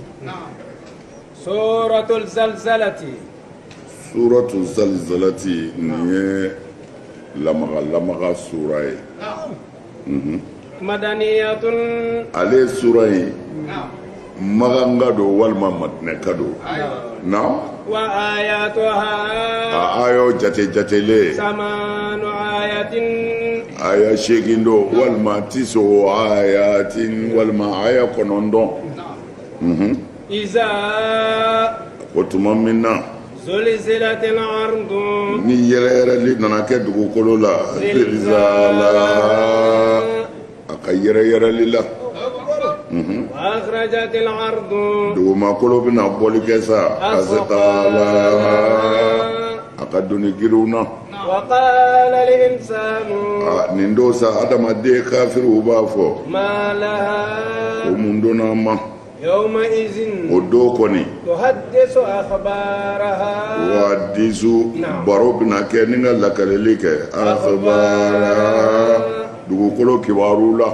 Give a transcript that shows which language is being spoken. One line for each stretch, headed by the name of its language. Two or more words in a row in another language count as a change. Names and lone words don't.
Arabic: سورة الزلزلة.
Bambara: Suratul Zalzalati nin ye lamaga sura ye.
Arabic: مدنية.
Bambara: Ale ye sura in maganga don walima madinɛka don.
Arabic: Naam. وآياتها.
Bambara: A ayo jatele.
Arabic: ثماني آيات.
Bambara: Aya 8 don walima 9 ayatin walima aya 9.
Arabic: Iza.
Bambara: O tuma min na.
Arabic: زلزلت الأرض.
Bambara: Ni yɛrɛyɛrɛli nana kɛ dugukolo la. Zilzala. A ka yɛrɛyɛrɛli la.
Arabic: وأخرجت الأرض.
Bambara: Dugumakolo bɛna bɔli kɛ sa. Asqala. A ka doni giriw na.
Arabic: وقال الإنسان.
Bambara: Nin don sa adamaden kafiriw b'a fɔ.
Arabic: ما لها.
Bambara: Ko mun donna ma.
Arabic: يومئذ.
Bambara: O don kɔni.
Arabic: تحدث أخبارها.
Bambara: Wa hadisu baro bɛna kɛ ni ka lakaleli kɛ. Akhbaraha. Dugukolo kibaru la.